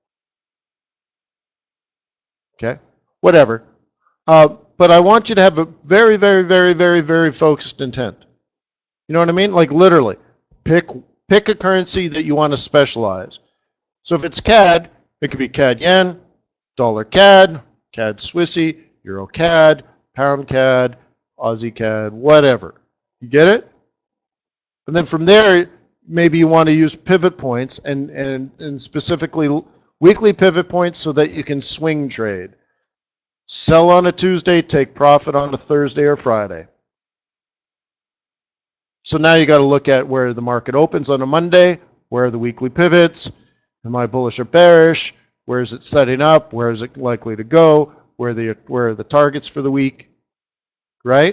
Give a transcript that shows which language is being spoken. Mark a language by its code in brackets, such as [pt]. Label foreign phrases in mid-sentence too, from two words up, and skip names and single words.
[en] Okay? Whatever. But I want you to have a very, very, very, very, very focused intent. You know what I mean? Like literally, pick a currency that you want to specialize. So if it's CAD, it could be CAD Yen, Dollar CAD, CAD Swissy, Euro CAD, Pound CAD, Aussie CAD, whatever. You get it? And then from there, maybe you want to use pivot points and specifically weekly pivot points so that you can swing trade. Sell on a Tuesday, take profit on a Thursday or Friday. So now you got to look at where the market opens on a Monday, where are the weekly pivots, am I bullish or bearish, where is it setting up, where is it likely to go, where are the targets for the week, right?